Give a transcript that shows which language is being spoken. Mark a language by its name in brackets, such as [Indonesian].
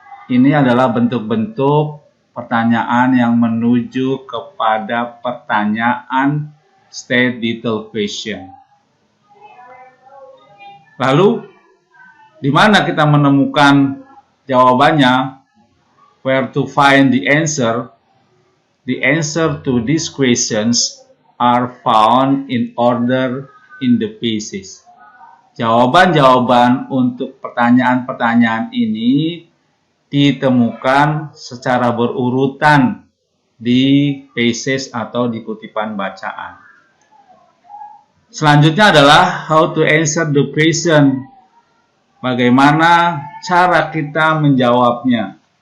[Indonesian] Ini adalah bentuk-bentuk pertanyaan yang menuju kepada pertanyaan state detailed question. Lalu, di mana kita menemukan jawabannya? [English] Where to find the answer? The answer to these questions are found in order in the basis. [Indonesian] Jawaban-jawaban untuk pertanyaan-pertanyaan ini ditemukan secara berurutan di basis atau di kutipan bacaan. Selanjutnya adalah [English] how to answer the question. [Indonesian] Bagaimana cara kita menjawabnya?